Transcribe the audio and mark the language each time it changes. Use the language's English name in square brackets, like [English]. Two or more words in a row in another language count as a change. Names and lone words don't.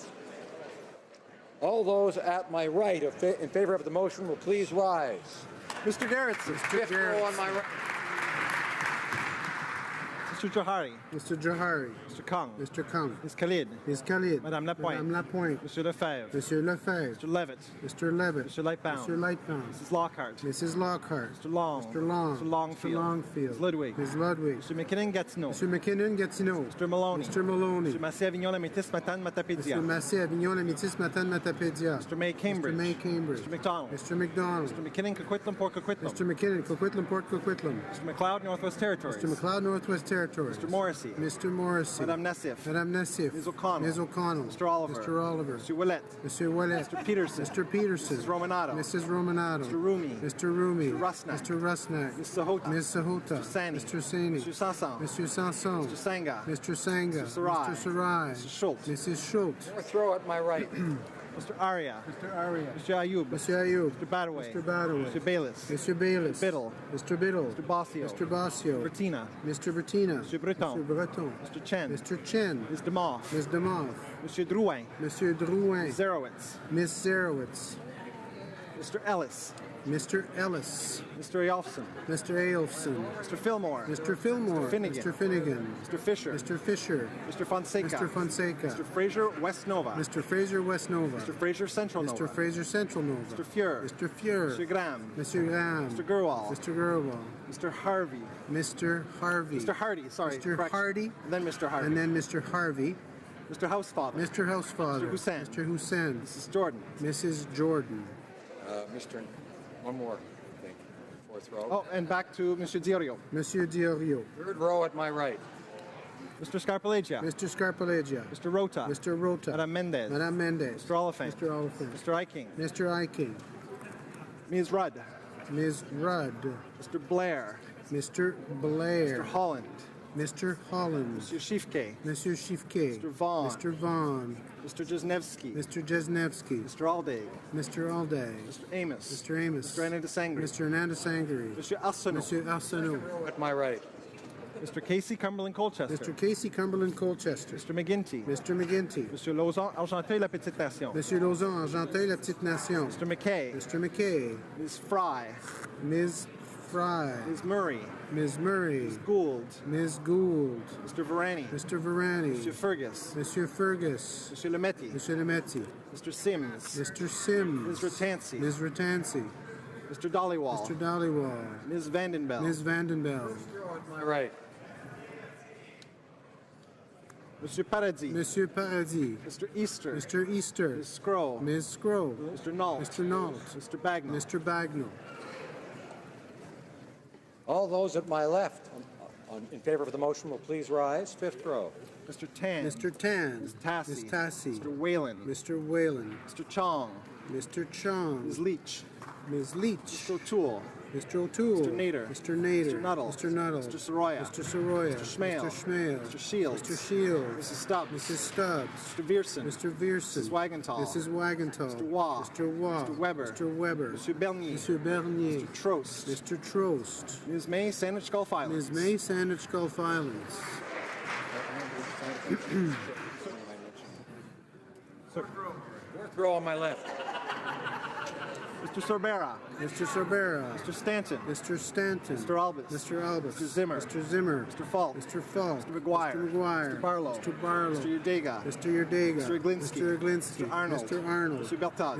[English] All those at my right in favor of the motion will please rise. Mr. Garrettson. Fifth row on my right. Mr. Johari. Mr. Johari. Mr. Kang. Mr. Kang. Ms. Khalid. Ms. Khalid. Madame Lapointe. Madame Lapointe. Monsieur Lefebvre. Monsieur Lefebvre. Mr. Levitt. Mr. Levitt. Mr. Lightbound. Mr. Lightbound. Mrs. Lockhart. Mrs. Lockhart. Mr. Long. Mr. Long. Mr. Longfield. Mr. Longfield. Ms. Ludwig. Ms. Ludwig. Mr. McKinnon Gatineau. Mr. McKinnon Gatineau. Mr. Maloney. Mr. Maloney. Mr. Massé Avignon La Métis Matane Matapédia. Mr. Massé Avignon La Métis Matane Matapédia. Mr. May Cambridge. Mr. May Cambridge. Mr. McDonald. Mr. McDonald. Mr. McKinnon Coquitlam Port Coquitlam. Mr. McKinnon Coquitlam Port Coquitlam. Mr. McLeod Northwest Territories. Mr. McLeod Northwest Territories. Mr. Morrissey. Mr. Morrissey. Madame Nassif. Madame Nassif. Ms. O'Connell. Ms. O'Connell. Mr. Oliver. Mr. Oliver. Mr. Willett. Mr. Willett. Mr. Peterson. Mr. Peterson. Mrs. Romanato. Mrs. Romanato. Mr. Rumi. Mr. Rumi. Mr. Rusnak. Mr. Rusnak. Ms. Sahota. Ms. Sahota. Mr. Sani. Mr. Sani. Mr. Sanson. Mr. Sanson. Mr. Sanga. Mr. Sanga. Mr. Sarai. Mr. Sarai. Mrs. Schultz. Mrs. Schultz. Fourth row at my right. Mr. Aria. Mr. Aria. Mr. Ayub. Mr. Ayub. Mr. Badaway. Mr. Badaway. Mr. Bayless. Mr. Bayless. Mr. Biddle. Mr. Biddle. Mr. Bossio. Mr. Bossio. Bertina. Mr. Bertina. Mr. Breton. Mr. Breton. Mr. Chen. Mr. Chen. Ms. DeMoff. Ms. DeMoff. Mr. Drouin. Mr. Drouin. Zerowitz. Ms. Zerowitz. Mr. Ellis. Mr. Ellis. Mr. Eyolfson. Mr. Ailfson. Mr. Fillmore. Mr. Fillmore. Mr. Finnegan. Mr. Finnegan. Mr. Fisher. Mr. Fisher. Mr. Fonseca. Mr. Fonseca. Mr. Fraser West Nova. Mr. Fraser West Nova. Mr. Fraser Central Nova. Mr. Fraser Central Nova. Mr. Fuhr. Mr. Fuhr. Mr. Graham. Mr. Graham. Mr. Gerwal. Mr. Gerwal. Mr. Harvey. Mr. Harvey. Mr. Hardy, sorry. Mr. correction. Hardy. And then Mr. Harvey. And then Mr. Harvey. Mr. Housefather. Mr. Housefather. Mr. Hussain. Mr. Hussain. Mrs. Jordan. Mrs. Jordan. One more. I think. Fourth row. Oh, and back to Mr. Diorio. Monsieur Diorio. Third row at my right. Mr. Scarpalegia. Mr. Scarpalegia. Mr. Rota. Mr. Rota. Madame Mendez. Madame Mendez. Mr. Oliphant. Mr. Oliphant. Mr. Eiking. Mr. Eiking. Ms. Rudd. Ms. Rudd. Mr. Blair. Mr. Blair. Mr. Holland. Mr. Holland. Mr. Shifke. Mr. Shifke. Mr. Vaughn. Mr. Vaughn. Mr. Jesnevsky. Mr. Jesnevsky. Mr. Alday. Mr. Alday. Mr. Amos. Mr. Amos. Mr. Hernandez Sangre. Mr. Hernandez Sangre. Mr. Arsenault. Monsieur Arsenault. At my right. Mr. Casey Cumberland Colchester. Mr. Casey Cumberland Colchester. Mr. McGinty. Mr. McGinty. Mr. Lauzon Argenteuil La Petite Nation. Monsieur Lauzon Argenteuil La Petite Nation. Mr. McKay. Mr. McKay. Ms. Fry. Ms. Fry. Ms. Murray. Ms. Murray. Ms. Gould. Ms. Gould. Mr. Varani. Mr. Varani. Mr. Fergus. Monsieur Fergus. Mr. Lemetti. Monsieur Lemetti. Mr. Sims. Mr. Sims. Ms. Ratansi. Ms. Ratansi. Mr. Dollywall. Mr. Dollywall. Ms. Vandenbell. Ms. Vandenbell. At my right. Monsieur Paradis. Monsieur Paradis. Mr. Easter. Mr. Easter. Ms. Scroll. Ms. Scroll. Mr. Nault. Mr. Nault. Mr. Bagnall. Mr. Bagnall. All those at my left in favor of the motion will please rise. Fifth row. Mr. Tan. Mr. Tan. Ms. Tassie. Ms. Tassie. Mr. Whalen. Mr. Whalen. Mr. Chong. Mr. Chong. Ms. Leach. Ms. Leach. Mr. O'Toole. Mr. O'Toole. Mr. Nader. Mr. Nader. Mr. Nuttall. Mr. Nuttall. Mr. Soroya. Mr. Soroya. Mr. Schmale. Mr. Schmale. Mr. Shields. Mr. Shields. Mrs. Stubbs. Mrs. Stubbs. Mr. Vierson. Mr. Vierson. Mrs. Wagenthal. Mrs. Wagenthal. Mr. Waugh. Mr. Waugh. Mr. Weber. Mr. Weber. Monsieur Bernier. Monsieur Bernier. Mr. Trost. Mr. Trost. Ms. May, Sandwich Gulf Islands. Ms. May, Sandwich Gulf Islands. Fourth row on my left. Mr. Sorbera. Mr. Sorbera. Mr. Stanton. Mr. Stanton. Mr. Albus. Mr. Albus. Mr. Zimmer. Mr. Zimmer. Mr. Falk. Mr. Falk. Mr. McGuire. Mr. McGuire. Mr. Barlow. Mr. Barlow. Mr. Udega. Mr. Urdega. Mr. Iglinski. Mr. Iglinski. Mr. Arnold. Mr. Arnold. Mr. Bertod.